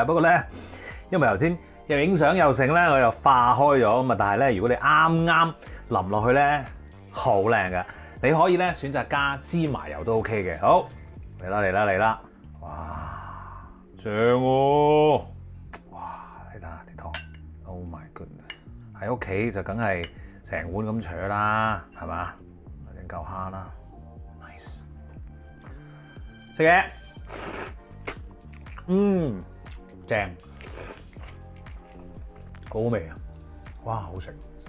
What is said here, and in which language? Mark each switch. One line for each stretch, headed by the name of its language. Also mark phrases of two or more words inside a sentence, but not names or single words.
Cantonese: 不過咧，因為頭先又影相又剩咧，我又化開咗咁啊。但係咧，如果你啱啱淋落去咧，好靚嘅。你可以咧選擇加芝麻油都 OK 嘅。好，嚟啦嚟啦嚟啦！哇，正喎！哇，你睇下啲湯 ，
English: Oh my goodness！
Cantonese: 喺屋企就梗係成碗咁取啦，係嘛？整嚿蝦啦。食嘢，正，好味啊！哇，好食。